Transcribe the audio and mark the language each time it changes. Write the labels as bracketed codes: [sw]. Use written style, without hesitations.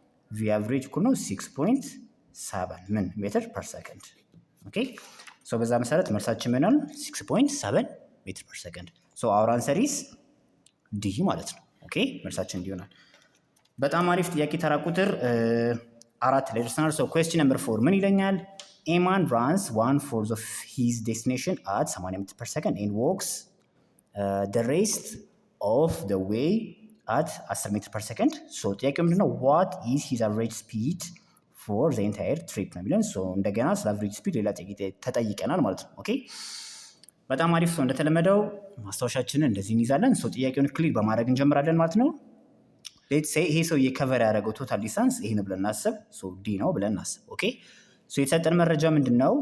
[am] ቪ አቨሬጅ እኩል ነው 6.7 ምን ሜትር ፐር ሰከንድ። ኦኬ በዛ መሰረት መልሳችን ምን ይሆናል? 6.7 ሜትር ፐር ሰከንድ። አወር አንሰር ኢዝ ዲ ማለት ነው። ኦኬ መልሳችን ዲ ይሆናል። በጣም አሪፍ ጥያቄ ተራ ቁጥር 4 ላይ ደርሰናል። ኩዌስችን ነምበር 4 ምን ይለኛል? [en] A man runs 1/4 of his destination at 80 meters per second and walks the rest of the way at 10 meters per second. [am] ጥያቄው ምንድነው? [en] what is his average speed for the entire trip [am] ነው የሚለን። እንደገና ስለ average speed ሌላ ጥያቄ ተጠይቀናል ማለት ነው። ኦኬ በጣም አሪፍ። እንደተለመደው ማስታወሻችንን እንደዚህ እንይዛለን። ጥያቄውን ክሊር በማድረግ እንጀምራለን ማለት ነው። ሌትስ ሴይ ይሄ ሰው የከቨር ያደረገው ቶታል ዲስታንስ ይሄን ብለን እናስብ። ዲ ነው ብለን እናስብ። ኦኬ የተሰጠን መረጃ ምንድነው?